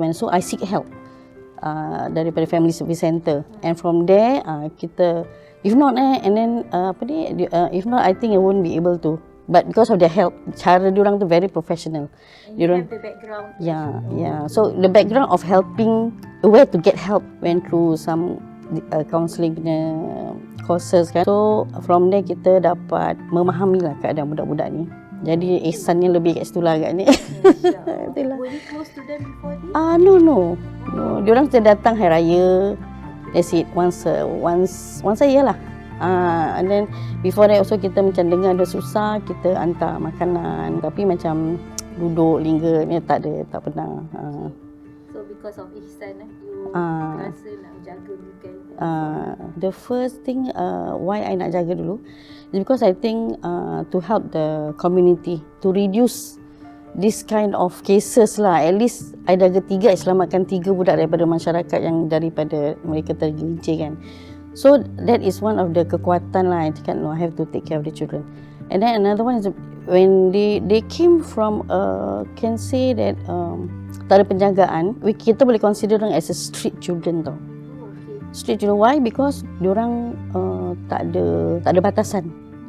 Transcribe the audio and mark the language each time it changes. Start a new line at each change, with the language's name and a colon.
English: So I seek help daripada Family Service Center, and from there kita, if not and then if not I think I won't be able to. But because of their help,
Malay: cara diorang tu
English: very professional. You have the background. Yeah. So the background of helping, where to get help, went through some counselling punya courses kan. So from there
Malay: kita dapat memahami lah keadaan budak-budak ni. Jadi ihsannya lebih kat situ lah agaknya.
English: Were you close to them before this?
Malay: No. Diorang sudah datang hari raya.
English: That's it. Once a year
Malay: lah.
English: And then before that also
Malay: kita macam dengar ada susah, kita hantar makanan, tapi macam duduk lingga ni tak pernah.
English: So because of
Malay: ihsan you rasa nak jaga bukan?
English: The first thing why I
Malay: nak jaga
English: dulu is because I think to help the community to reduce this kind of cases lah. At least I
Malay: jaga 3, I selamatkan 3 budak daripada masyarakat yang daripada mereka tergelincir kan.
English: So that is one of the kekuatan lah. I cakap no, I have to take care of the children. And then another one is when they came from can say that
Malay: tak ada penjagaan,
English: kita boleh consider them as a street children tau. Street children, why? Because
Malay: diorang tak ada batasan.